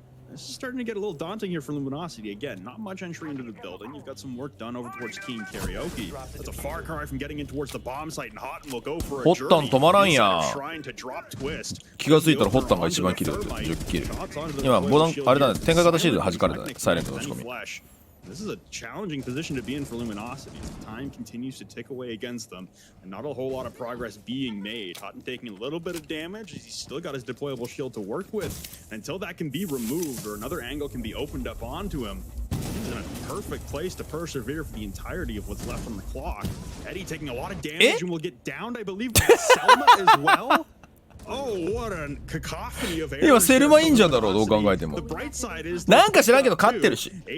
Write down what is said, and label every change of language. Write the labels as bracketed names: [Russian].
[English] This is starting to get a little daunting here for Luminosity. Again, not much entry into the building. You've got some work done over towards Keen Karaoke. That's a far cry from getting in towards the bomb site, and Houghton will go for a journey. [Japanese] ホッタン止まらんや。 [English] Trying to drop twist. [Japanese] 気がついたらホッタンが一番キル10キル。今ボタンあれだね。展開型シールド弾かれたね。サイレントの打ち込み。 [English] This is a challenging position to be in for Luminosity. Time continues to tick away against them, and not a whole lot of progress being made. Houghton taking a little bit of damage. He's still got his deployable shield to work with. Until that can be removed or another angle can be opened up onto him, he's in a perfect place to persevere for the entirety of what's left on the clock. Eddie taking a lot of damage and will get downed, I believe, by Selma as well. Oh, what a cacophony of [Japanese] 今セルマいいんじゃんだろうどう考えても。なんか知らんけど勝ってるし。